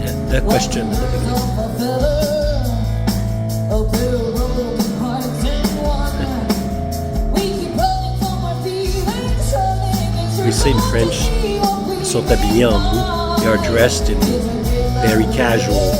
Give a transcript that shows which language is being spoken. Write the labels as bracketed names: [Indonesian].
[English] That question at the beginning. We say in French, [French] ils sont habillés en mou. [English] They are dressed in very casual.